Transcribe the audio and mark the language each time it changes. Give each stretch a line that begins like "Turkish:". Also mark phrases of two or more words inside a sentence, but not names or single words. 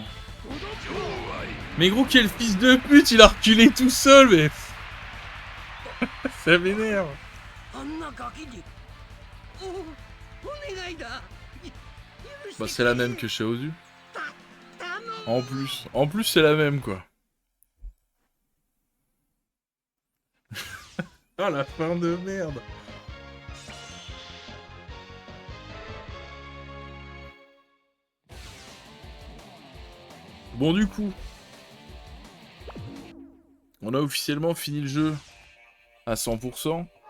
French: Mais gros, quel fils de pute, il a reculé tout seul, mais... Ça m'énerve.
Japanese: あんなガキに。お願いだ。
French: Bah c'est la même que chez Ozu.
Japanese: 頼む。
French: En plus c'est la même quoi. Ah la fin de merde. Bon du coup, on a officiellement fini le jeu à 100%.